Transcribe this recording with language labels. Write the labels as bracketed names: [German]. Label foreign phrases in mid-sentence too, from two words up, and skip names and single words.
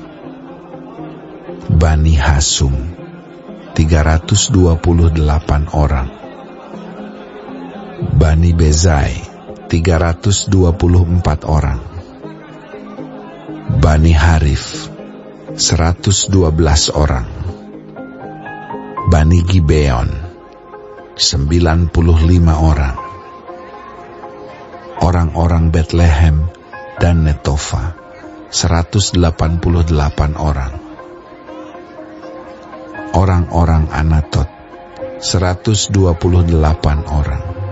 [Indonesian] Bani Hasum 328 orang. Bani Bezai 324 orang. Bani Harif 112 orang. Bani Gibeon 95 orang. orang-orang Bethlehem dan Netofa 188 orang, orang-orang Anatot 128 orang,